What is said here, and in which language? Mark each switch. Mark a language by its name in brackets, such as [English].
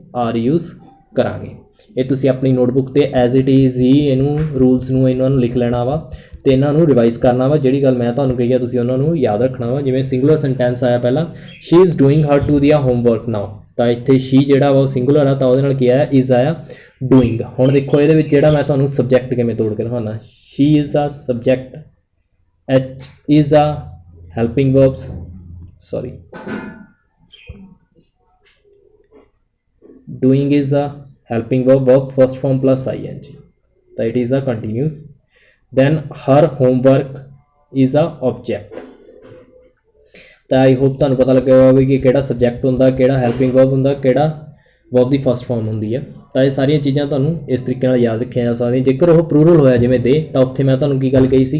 [Punjabi] R use ਕਰਾਂਗੇ। ਇਹ ਤੁਸੀਂ ਆਪਣੀ ਨੋਟਬੁੱਕ 'ਤੇ ਐਜ਼ ਇਟ ਇਜ਼ ਹੀ ਇਹਨੂੰ ਰੂਲਸ ਨੂੰ ਇਹਨਾਂ ਨੂੰ ਲਿਖ ਲੈਣਾ ਵਾ ਅਤੇ ਇਹਨਾਂ ਨੂੰ ਰਿਵਾਈਜ਼ ਕਰਨਾ ਵਾ। ਜਿਹੜੀ ਗੱਲ ਮੈਂ ਤੁਹਾਨੂੰ ਕਹੀ ਆ ਤੁਸੀਂ ਉਹਨਾਂ ਨੂੰ ਯਾਦ ਰੱਖਣਾ ਵਾ। ਜਿਵੇਂ ਸਿੰਗੂਲਰ ਸੈਂਟੈਂਸ ਆਇਆ ਪਹਿਲਾਂ, [English] she is doing her to the homework now, [Punjabi] ਤਾਂ ਇੱਥੇ ਸ਼ੀ ਜਿਹੜਾ ਵਾ ਉਹ ਸਿੰਗੂਲਰ ਆ ਤਾਂ ਉਹਦੇ ਨਾਲ ਕੀ ਆਇਆ? ਇਜ਼ ਆਇਆ ਡੂਇੰਗ। ਹੁਣ ਦੇਖੋ ਇਹਦੇ ਵਿੱਚ ਜਿਹੜਾ ਮੈਂ ਤੁਹਾਨੂੰ ਸਬਜੈਕਟ ਕਿਵੇਂ ਤੋੜ ਕੇ ਦਿਖਾਉਣਾ। [English] She is a subject, H is a helping verbs, doing is a helping verb first form plus ing, so it is a continuous. Then her homework is a object. [Punjabi] ਤਾਂ ਆਈ ਹੋਪ ਤੁਹਾਨੂੰ ਪਤਾ ਲੱਗਿਆ ਹੋਵੇ ਕਿ ਕਿਹੜਾ ਸਬਜੈਕਟ ਹੁੰਦਾ, ਕਿਹੜਾ ਹੈਲਪਿੰਗ ਵਰਬ ਹੁੰਦਾ, ਕਿਹੜਾ ਵਰਬ ਦੀ ਫਸਟ ਫਾਰਮ ਹੁੰਦੀ ਹੈ। ਤਾਂ ਇਹ ਸਾਰੀਆਂ ਚੀਜ਼ਾਂ ਤੁਹਾਨੂੰ ਇਸ ਤਰੀਕੇ ਨਾਲ ਯਾਦ ਰੱਖੀਆਂ ਜਾ ਸਕਦੀਆਂ। ਜੇਕਰ ਉਹ ਪਲੂਰਲ ਹੋਇਆ ਜਿਵੇਂ ਦੇ ਤਾਂ ਉੱਥੇ ਮੈਂ ਤੁਹਾਨੂੰ ਕੀ ਗੱਲ ਕਹੀ ਸੀ?